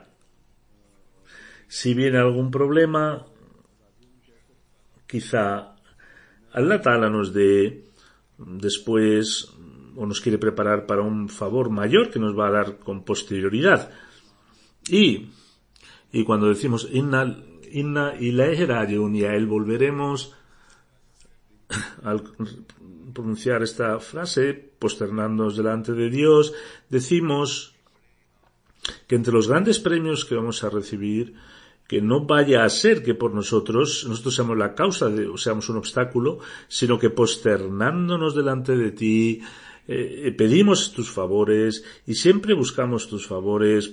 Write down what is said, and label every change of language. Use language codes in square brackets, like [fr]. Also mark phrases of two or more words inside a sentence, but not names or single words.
[es] Si viene algún problema, quizá Allah Ta'ala nos dé después, o nos quiere preparar para un favor mayor que nos va a dar con posterioridad. Y cuando decimos [ar] إنا إليه راجعون, [es] y a Él volveremos, al pronunciar esta frase, posternándonos delante de Dios, decimos que entre los grandes premios que vamos a recibir, que no vaya a ser que por nosotros seamos la causa o seamos un obstáculo, sino que posternándonos delante de ti, pedimos tus favores y siempre buscamos tus favores.